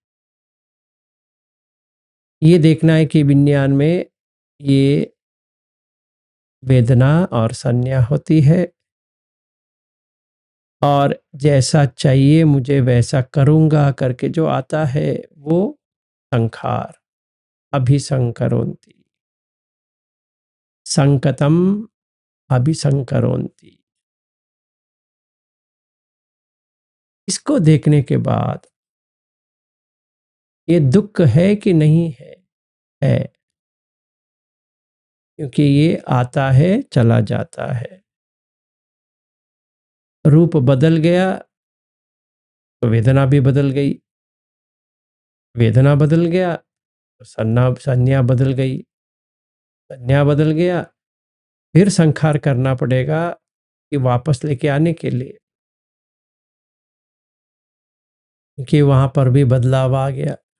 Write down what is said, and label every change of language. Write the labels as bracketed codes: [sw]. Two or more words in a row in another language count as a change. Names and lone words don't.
[hi] ये देखना है कि विज्ञान में ये वेदना और संज्ञा होती है, और जैसा चाहिए मुझे वैसा करूँगा करके जो आता है वो संखार, [pi] अभिसंकरोन्ति, संकतम अभिसंकरोन्ति। [hi] इसको देखने के बाद ये दुःख है कि नहीं है? है, क्योंकि ये आता है, चला जाता है। रूप बदल गया तो वेदना भी बदल गई, वेदना बदल गया तो संज्ञा बदल गई, संज्ञा बदल गया, फिर संखार करना पड़ेगा कि वापस लेके आने के लिए, क्योंकि वहाँ पर भी बदलाव आ गया।